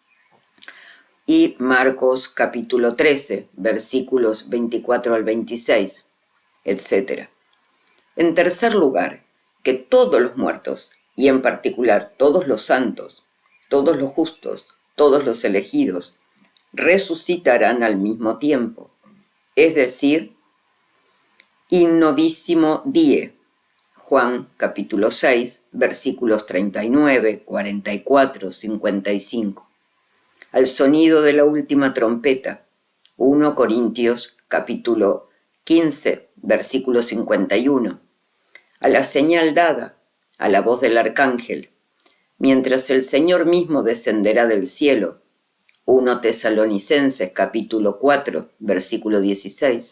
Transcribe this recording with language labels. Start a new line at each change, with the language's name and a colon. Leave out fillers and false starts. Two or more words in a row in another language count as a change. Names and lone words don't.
Spanish: Y Marcos capítulo 13, versículos 24 al 26, etc. En tercer lugar, que todos los muertos, y en particular todos los santos, todos los justos, todos los elegidos, resucitarán al mismo tiempo, es decir,
Latin: in novissimo die,
Spanish: Juan capítulo 6, versículos 39, 44, 55. Al sonido de la última trompeta, 1 Corintios capítulo 15, versículo 51. A la señal dada, a la voz del arcángel, mientras el Señor mismo descenderá del cielo, 1 Tesalonicenses capítulo 4, versículo 16.